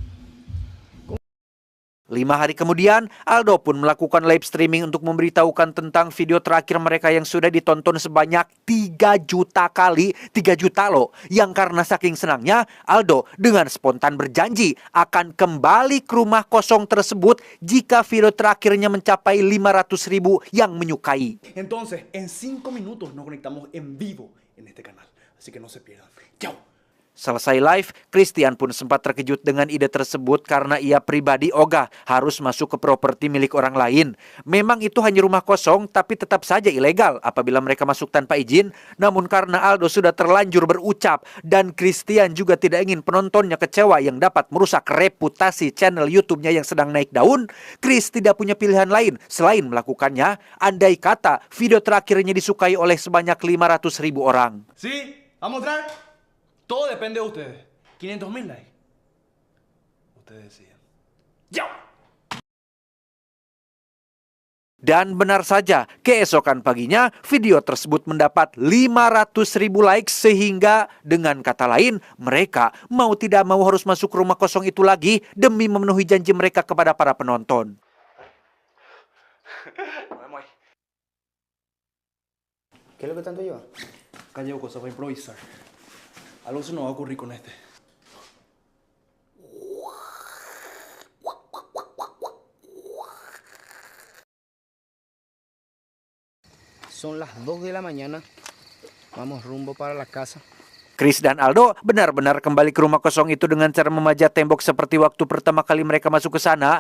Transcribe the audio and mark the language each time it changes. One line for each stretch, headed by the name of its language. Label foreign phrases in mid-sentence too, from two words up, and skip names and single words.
Spanish: ¡Acá estoy!
Indonesian: 5 hari kemudian, Aldo pun melakukan live streaming untuk memberitahukan tentang video terakhir mereka yang sudah ditonton sebanyak 3 juta kali. 3 juta loh. Yang karena saking senangnya, Aldo dengan spontan berjanji akan kembali ke rumah kosong tersebut jika video terakhirnya mencapai 500.000 yang menyukai.
Spanish: Entonces, en 5 minutos nos conectamos en vivo en este canal. Así que no se pierdan. Chao.
Indonesian: Selesai live, Christian pun sempat terkejut dengan ide tersebut karena ia pribadi ogah harus masuk ke properti milik orang lain. Memang itu hanya rumah kosong, tapi tetap saja ilegal apabila mereka masuk tanpa izin. Namun karena Aldo sudah terlanjur berucap dan Christian juga tidak ingin penontonnya kecewa yang dapat merusak reputasi channel YouTube-nya yang sedang naik daun, Chris tidak punya pilihan lain selain melakukannya. Andai kata video terakhirnya disukai oleh sebanyak 500.000 orang.
Spanish: Sí, vamos a mostrar. Todo depende de ustedes. 500.000 likes. Ustedes deciden. ¡Chao!
Indonesian: Dan benar saja, keesokan paginya video tersebut mendapat 500.000 likes sehingga dengan kata lain mereka mau tidak mau harus masuk ke rumah kosong itu lagi demi memenuhi janji mereka kepada para penonton.
Spanish: ¿Qué es lo que tanto lleva? Acá llevo cosas para improvisar. Algo se nos va a ocurrir con este. Son las 2 de la mañana. Vamos rumbo para la casa.
Indonesian: Chris dan Aldo benar-benar kembali ke rumah kosong itu dengan cara memajat tembok seperti waktu pertama kali mereka masuk ke sana.